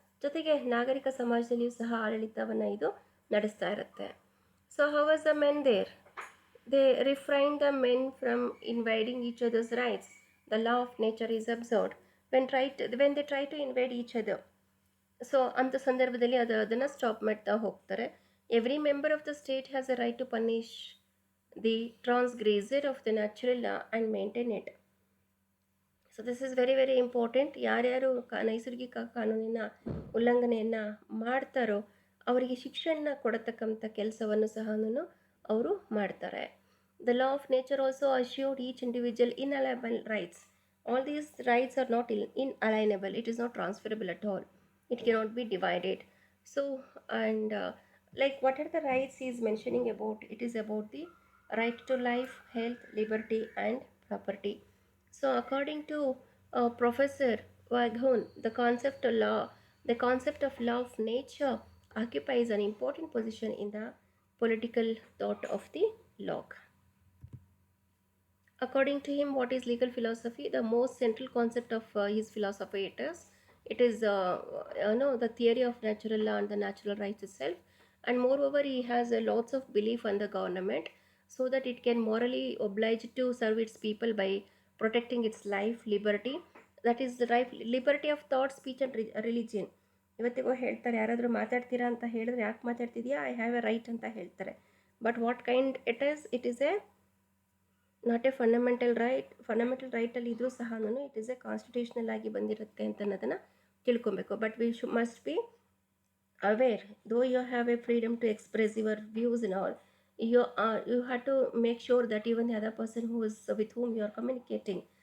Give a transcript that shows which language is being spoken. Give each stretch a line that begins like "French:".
Kannada: ಜೊತೆಗೆ ನಾಗರಿಕ ಸಮಾಜದಲ್ಲಿಯೂ ಸಹ ಆಡಳಿತವನ್ನು ಇದು ನಡೆಸ್ತಾ ಇರುತ್ತೆ.
English: So how was the men there? They refrain the men from invading each other's rights. The law of nature is observed when they try to invade each other.
Kannada: So ಅಂಥ ಸಂದರ್ಭದಲ್ಲಿ ಅದನ್ನು ಸ್ಟಾಪ್ ಮಾಡ್ತಾ ಹೋಗ್ತಾರೆ.
English: Every member of the state has a right to punish the transgressor of the natural law and maintain it.
Kannada: So
English: This is very very important.
Kannada: ಯಾರ್ಯಾರು ನೈಸರ್ಗಿಕ ಕಾನೂನಿನ ಉಲ್ಲಂಘನೆಯನ್ನು ಮಾಡ್ತಾರೋ ಅವರಿಗೆ ಶಿಕ್ಷೆಯನ್ನು ಕೊಡತಕ್ಕಂಥ ಕೆಲಸವನ್ನು ಸಹ ಅವರು ಮಾಡ್ತಾರೆ.
English: The law of nature also assured each individual inalienable rights. All these rights are not inalienable. It is not transferable at all. It cannot be divided. So, and like what are the rights he is mentioning about? It is about the right to life, health, liberty and property. So according to Professor Waghorn, the concept of law of nature occupies an important position in the political thought of the Locke. According to him, what is legal philosophy? The most central concept of his philosophy it is the theory of natural law and the natural rights itself. And moreover, he has lots of belief in the government so that it can morally oblige to serve its people by protecting its life, liberty. That is the right liberty of thought, speech and religion.
Kannada: ಇವತ್ತಿಗೂ ಹೇಳ್ತಾರೆ, ಯಾರಾದರೂ ಮಾತಾಡ್ತೀರಾ ಅಂತ ಹೇಳಿದ್ರೆ ಯಾಕೆ ಮಾತಾಡ್ತಿದ್ಯಾ,
English: I have a right
Kannada: ಅಂತ ಹೇಳ್ತಾರೆ.
English: but what kind it is a not a fundamental ರೈಟಲ್ಲಿ
Kannada: ಇದ್ರೂ ಸಹ
English: it is a constitutional
Kannada: ಆಗಿ ಬಂದಿರುತ್ತೆ ಅಂತ ಅನ್ನೋದನ್ನು ತಿಳ್ಕೊಬೇಕು.
English: but we must be aware, though you have a freedom to express your views in all, you have to make sure that even the other person with whom you are communicating,